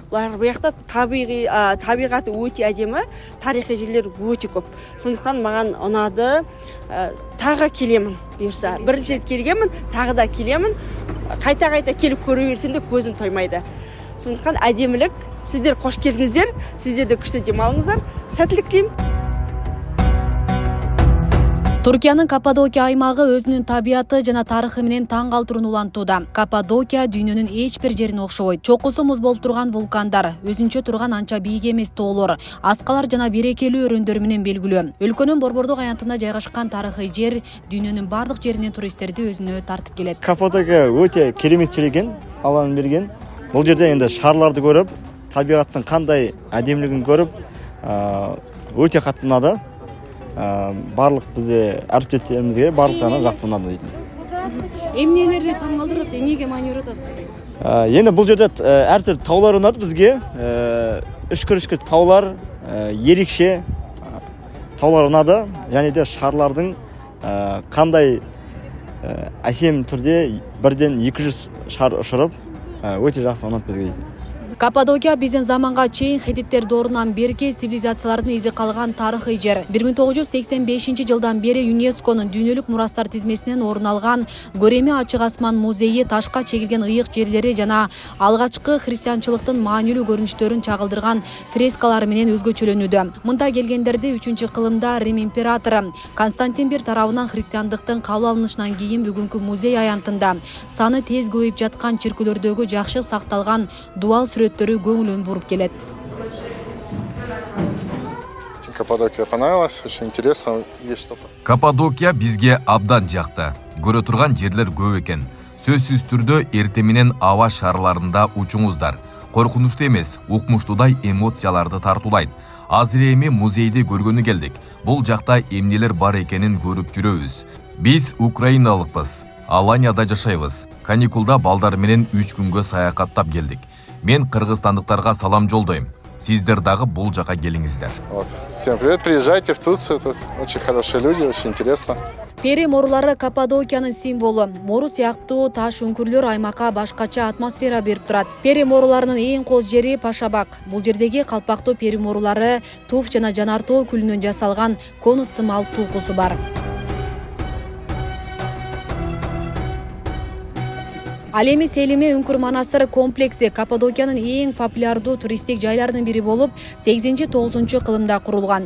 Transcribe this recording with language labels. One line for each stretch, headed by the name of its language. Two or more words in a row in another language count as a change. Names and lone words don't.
Kazakh: Бұлар бұяқта табиғаты өте әдемі, тарихи жерлер өте көп. Сондықтан маған ұнады, тағы келемін бұйырса. Бірінші рет келгенмін, тағы да келемін. Қайта-қайта келіп көре берсем де көзім тоймайды. Сондықтан әдемілік, сіздер қош келдіңіздер, сіздер де күшті демалыңыздар. Сәттілік тілеймін.
Kyrgyz: Түркиянын Каппадокия аймагы өзүнүн табияты жана тарыхы менен таң калтырууну улантууда. Каппадокия дүйнөнүн эч бир жерине окшобойт. Чокусу муз болуп турган вулкандар, өзүнчө турган анча бийик эмес тоолор, аскалар жана берекелүү өрөндөр менен белгилүү. Өлкөнүн борбордук аянтына жайгашкан тарыхый жер дүйнөнүн бардык жеринен туристтерди өзүнө тартып келет. Каппадокия өтө керемет жер экен, Алланын берген. Бул жерде енді шаарларды көрүп,
Kazakh: табиғаттың қандай әдемілігін көріп, өте қатты ұнады. Барлық бізде әріптестерімізге барлықтарына жақсы ұнады дейтін.
Kyrgyz: Эмнелерди таң калтырат, эмнеге маани бератасыз?
Kazakh: Енді бұл жерде әртүрлі таулар ұнады бізге. Үшкір таулар, ерекше таулар ұнады. Және де шаарлардың қандай әсем түрде бірден 200 шар ұшырып, өте жақсы ұнады бізге дейтін.
Kyrgyz: Каппадокия биздин заманга чейин хеттиттер доорунан берки цивилизациялардын изи калган тарыхый жер. 1985-жылдан бери ЮНЕСКОнун дүйнөлүк мурастар тизмесинен орун алган Көреми ачык асман музейи ташка чегилген ыйык жерлери жана алгачкы христианчылыктын маанилүү көрүнүштөрүн чагылдырган фрескалары менен өзгөчөлөнүүдө. Мында келгендерди 3-кылымда Рим императору Константин I тарабынан христиандыктын кабыл алынышынан кийин бүгүнкү музей аянтында саны тез көбөйүп жаткан чиркөөлөрдөгү жакшы сакталган дуал сүрөттөрү көңүлөн буруп келет.
Russian: Каппадокия понравилась, очень интересно, есть что-то.
Kyrgyz: Каппадокия бизге абдан жакты. Көрө турган жерлер көп экен. Сөзсүз түрдө эрте менен аба шаарларында учуңуздар. Коркунучтуу эмес, укмуштуудай эмоцияларды тартуулайт. Азыр эми музейди көргөнү келдик. Бул жакта эмнелер бар экенин көрүп жүрөбүз. Биз украиналыкпыз. Аланияда жашайбыз. Каникулда балдар менен 3 күнгө саякаттап келдик. Мен кыргызстандыктарга салам жолдойм. Сиздер дагы бул жака келиңиздер.
Russian: Всем привет, приезжайте в Турцию, тут очень хорошие люди, очень интересно.
Kyrgyz: Пери морулары Каппадокиянын символу. Мору сыяктуу таш үңкүрлөр аймакка башкача атмосфера берип турат. Пери моруларынын эң коз жери Пашабак. Бул жердеги калпактуу пери морулары туф жана жанартоо күлүнөн жасалган конус сымал туукусу бар. Ал эми Селиме үңкүр манастыр комплекси Каппадокиянын эң популярдуу туристтик жайларынын бири болуп, 8-9 кылымда курулган.